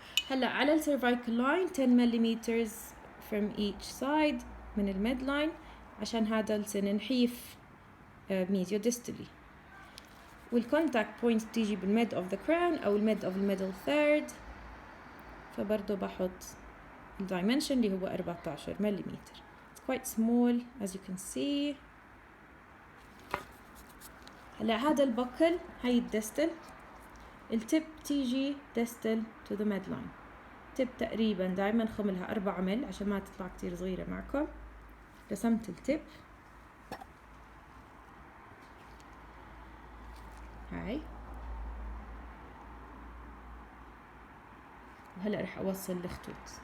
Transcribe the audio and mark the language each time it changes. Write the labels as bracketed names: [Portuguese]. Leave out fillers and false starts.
[Arabic] هلا على السيرفايكال لاين 10 ملم [English] from each side [Arabic] من الميد لاين، عشان هذا السن نحيف ميزيو ديستلي. والكونتاكت بوينت تيجي بالميد اوف ذا كراون او الميد اوف الميدل ثيرد، فبرضه بحط الدايمنشن اللي هو 14 ملم. [English] It's quite small as you can see. [Arabic] هلا هذا البكل، هاي الديستل، التب تيجي ديستل [English] to the midline. [Arabic] تب تقريبا دايما خملها 4 مل عشان ما تطلع كتير صغيرة معكم. رسمت التب هاي، وهلا رح اوصل الخطوط.